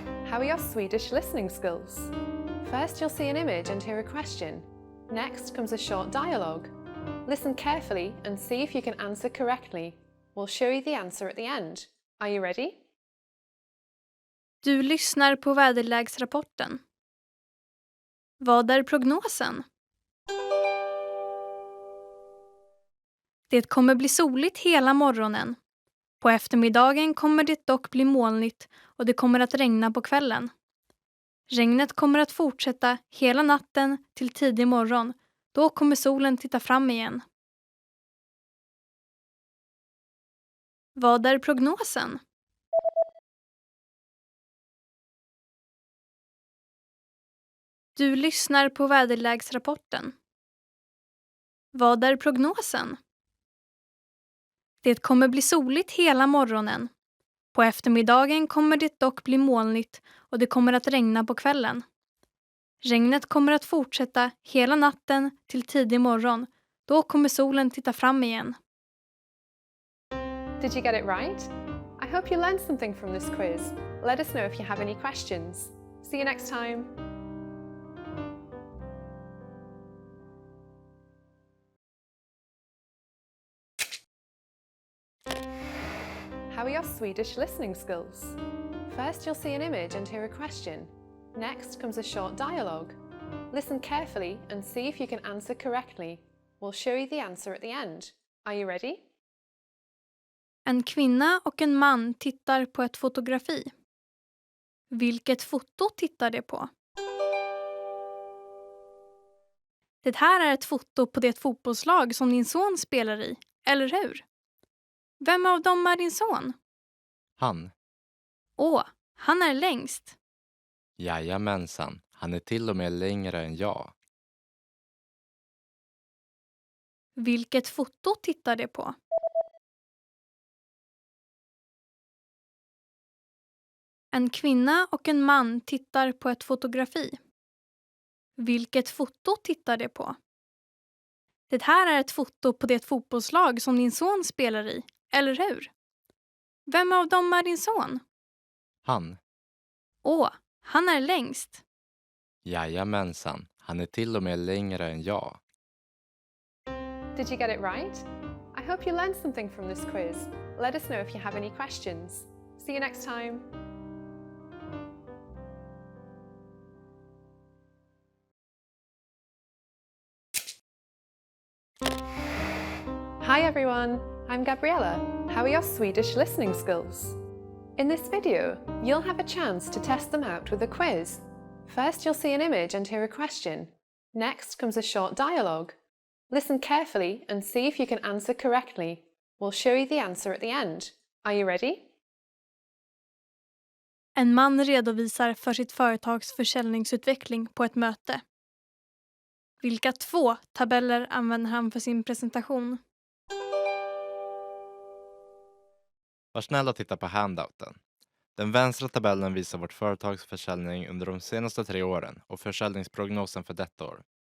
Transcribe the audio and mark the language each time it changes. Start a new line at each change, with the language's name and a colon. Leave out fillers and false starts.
English: How are your Swedish listening skills? First, you'll see an image and hear a question. Next comes a short dialogue. Listen carefully and see if you can answer correctly. We'll show you the answer at the end. Are you ready?
Swedish: Du lyssnar på väderleksrapporten. Vad är prognosen? Det kommer bli soligt hela morgonen. På eftermiddagen kommer det dock bli molnigt och det kommer att regna på kvällen. Regnet kommer att fortsätta hela natten till tidig morgon. Då kommer solen titta fram igen. Vad är prognosen? Du lyssnar på väderleksrapporten. Vad är prognosen? Det kommer bli soligt hela morgonen. På eftermiddagen kommer det dock bli molnigt och det kommer att regna på kvällen. Regnet kommer att fortsätta hela natten till tidig morgon. Då kommer solen titta fram igen.
English: Did you get it right? I hope you learned something from this quiz. Let us know if you have any questions. See you next time. How are your Swedish listening skills? First, you'll see an image and hear a question. Next comes a short dialogue. Listen carefully and see if you can answer correctly. We'll show you the answer at the end. Are you ready?
Swedish: En kvinna och en man tittar på ett fotografi. Vilket foto tittar de på? Det här är ett foto på det fotbollslag som din son spelar i, eller hur? Vem av dem är din son? Han. Åh, han är längst. Jajamensan, han är till och med längre än jag. Vilket foto tittar de på? En kvinna och en man tittar på ett fotografi. Vilket foto tittar de på? Det här är ett foto på det fotbollslag som din son spelar i, eller hur? Vem av dem är din son? Han. Åh, han är längst. Jajamensan, han är till och med längre än jag.
English: Did you get it right? I hope you learned something from this quiz. Let us know if you have any questions. See you next time. Hi everyone, I'm Gabriella. How are your Swedish listening skills? In this video, you'll have a chance to test them out with a quiz. First, you'll see an image and hear a question. Next comes a short dialogue. Listen carefully and see if you can answer correctly. We'll show you the answer at the end. Are you ready?
Swedish: En man redovisar för sitt företags försäljningsutveckling på ett möte. Vilka 2 tabeller använder han för sin presentation? Var snäll och titta på handouten. Den vänstra tabellen visar vårt företags försäljning under de senaste 3 åren och försäljningsprognosen för detta år.